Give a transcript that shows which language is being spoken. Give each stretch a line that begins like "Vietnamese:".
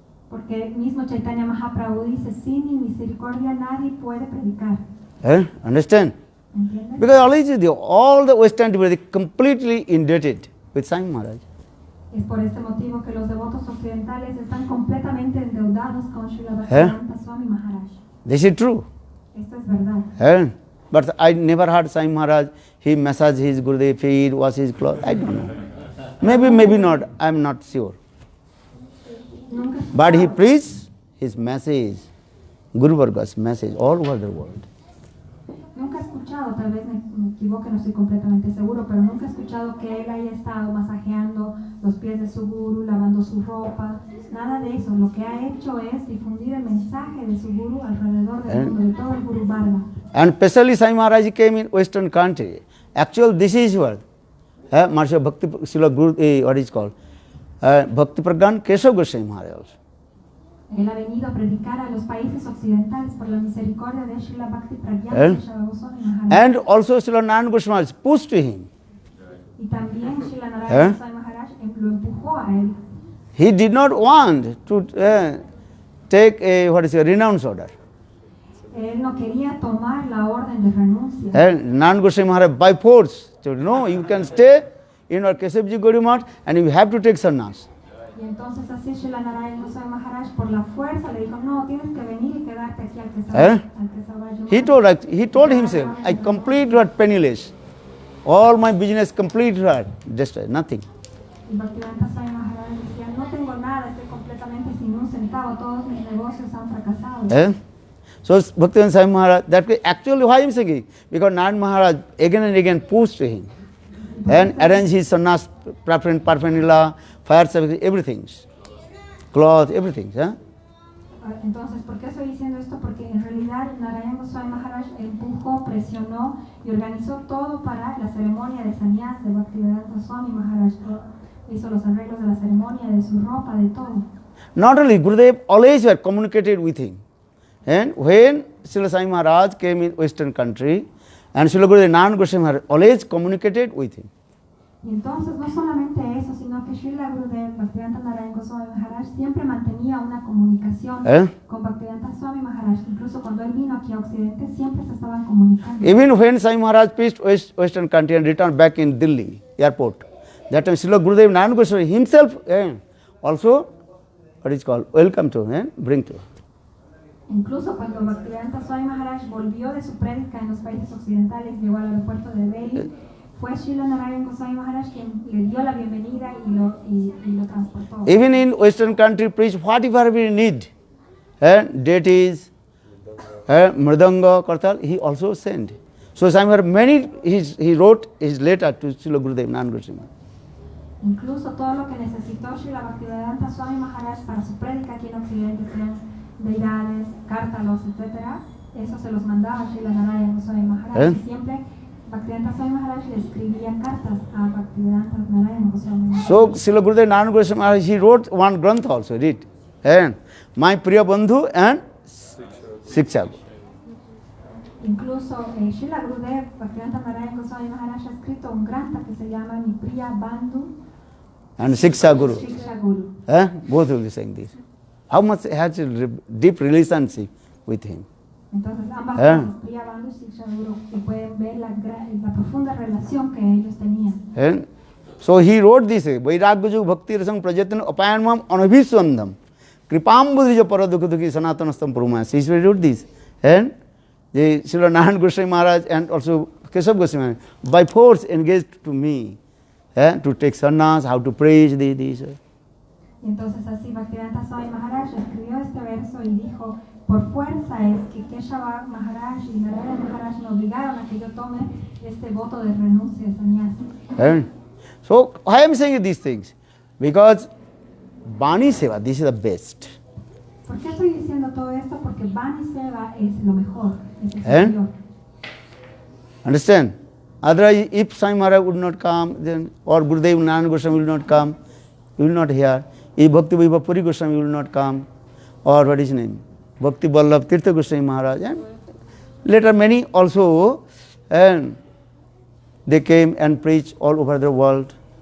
Spanish: Porque el mismo Chaitanya Mahaprabhu dice, sin mi misericordia nadie puede predicar.
English: Understand?
Spanish: ¿Entiendes?
English: Because all the Western devotees are completely indebted with Sai Maharaj.
Spanish: Es por este motivo que los devotos occidentales están completamente endeudados con Srila Bhaktivedanta Swami Maharaj.
English: This is true.
Spanish: Esto es verdad.
English: But I never heard Sai Maharaj, he massaged his Gurudev feet, wash his clothes. I don't know. Maybe not. I am not sure. But he preached his message, Guru Varga's message, all over the world.
Spanish: Nunca he escuchado, tal vez me equivoque, no estoy completamente seguro, pero nunca he escuchado que él haya estado masajeando los pies de su guru, lavando su ropa, nada de eso. Lo que ha hecho es difundir el mensaje de su guru alrededor del mundo, de todo el Guru Varga.
English: And especially Sai Maharaj came in Western country. Actually, this is what Maharaj Bhakti Srila Guru, what is called? Bhakti Pragyan Keshav Goswami Maharaj also.
Spanish: Él ha venido a predicar a los países occidentales por la misericordia de Srila Bhakti Pragyan Keshav Goswami Maharaj.
English: And also Srila Narayana Goswami Maharaj pushed to him.
Spanish: Y también Srila Narayana Goswami Maharaj lo empujó a él.
English: He did not want to take a renounce order.
Spanish: Él no quería tomar la orden de renuncia.
English: Narayana Goswami Maharaj by force said, no, you can stay in our Keshavji Gauri Math and you have to take sannyas.
Spanish: Y entonces así Srila Narayana Goswami Maharaj por la fuerza le dijo, no, tienes que venir y quedarte aquí al Kesavaji.
English: He told himself, I complete what penniless. All my business complete what, just nothing.
Spanish: Y Bhaktivedanta Swami Maharaj decía, no tengo nada, estoy completamente sin un centavo, todos mis negocios han fracasado.
English: So Bhaktivedanta Swami Maharaj, that actually why I am saying, because Narayana Maharaj again and again pushed to him and arranged his sannyas, paraphernalia, fire service, everything, cloth, everything.
Spanish: Entonces, ¿por qué estoy diciendo esto? Porque en realidad Narayana Goswami Maharaj empujó, presionó y organizó todo para la ceremonia de sannyas de Bhaktivedanta Swami Maharaj. Hizo los arreglos de la ceremonia, de su ropa, de todo.
English: Not only, Gurudev always were communicated with him. And when Srila Sai Maharaj came in Western country, and Srila Gurudev Narayana Goswami Maharaj always communicated with him.
Spanish: Y entonces, no solamente eso, sino que Srila Gurudev Bhaktivedanta Narayana Goswami Maharaj siempre mantenía una comunicación con Bhaktivedanta Swami Maharaj. Incluso cuando él vino aquí a Occidente, siempre se estaban comunicando.
English: Even when Sai Maharaj preached Western country and returned back in Delhi airport, that time Srila Gurudev Narayana Goswami himself also, what is called, welcome to, bring to.
Spanish: Incluso cuando Bhaktivedanta Swami Maharaj volvió de su prédica en los países occidentales, llegó al aeropuerto de Delhi, fue Srila Narayana Goswami Maharaj quien le dio la bienvenida y lo transportó.
English: Even in Western country, preach whatever we need, deities, mridanga, kartal, he also sent. So somewhere many, he wrote his letter to Srila Gurudev Narayana Goswami.
Spanish: Incluso todo lo que necesitó Srila Bhaktivedanta Swami Maharaj para su prédica aquí en Occidente, sean deidades, cártalos, etc. Eso se los mandaba Srila Narayana Goswami Maharaj. Y siempre Bhaktivedanta Swami Maharaj le escribía cartas a Bhaktivedanta Narayana Goswami Maharaj.
English: So, Srila Gurudev Narayana Goswami Maharaj, he wrote one grantha also, read. And My Priya Bandhu and Shiksha.
Spanish: Incluso Srila Gurudev Bhaktivedanta Narayana Goswami Maharaj ha escrito un grantha que se llama Mi Priya Bandhu
English: And Shiksha Guru.
Spanish: Shiksha Guru.
English: Both will be saying this. How much has a deep relationship with him.
Spanish: Entonces ambas cosas, Priya Bandhu y Shiksha Guru, y pueden ver la profunda relación que ellos tenían.
English: And so he wrote this,
Sanskrit: Vairagya Bhakti Rasam Prajatana Apayanmam Anabhiswandam Kripambudrija Paradukadukhi Sanatanastam Puruma.
English: He wrote this. And the Srila Narayana Goswami Maharaj and also Keshav Goswami Maharaj by force engaged to me to take sannyas, how to praise this.
Spanish: Y entonces así Bhaktivedanta Swami Maharaj escribió este verso y dijo, por fuerza es que Keshava Maharaj y Narayana Maharaj me obligaron a que yo tome este voto de renuncia de sannyasi.
English: So why I am saying these things? Because Bani Seva, this is the best.
Spanish: ¿Por qué estoy diciendo todo esto? Porque Bani Seva es lo mejor, es el superior.
English: Understand? Otherwise, if Swami Maharaj would not come, then or Gurudev Narayana Goswami will not come, you will not hear. If Bhakti Vaibhav Puri Goswami will not come, or what is his name? Bhakti Vallabh Tirtha Goswami Maharaj, and later many also, and they came and preached all over the world.